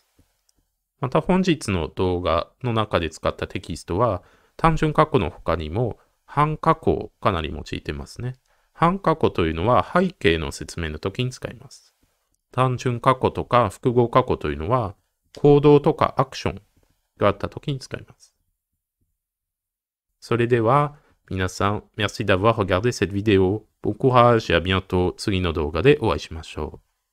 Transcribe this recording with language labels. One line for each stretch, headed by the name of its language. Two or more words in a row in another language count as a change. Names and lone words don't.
Japanese: また本日の動画の中で使ったテキストは単純過去の他にも半過去をかなり用いてますね。半過去というのは背景の説明の時に使います。単純過去とか複合過去というのは行動とかアクションがあった時に使います。それでは皆さん、
French: merci d'avoir regardé cette vidéo. Bon courage et à bientôt.
Japanese: 次の動画でお会いしましょう。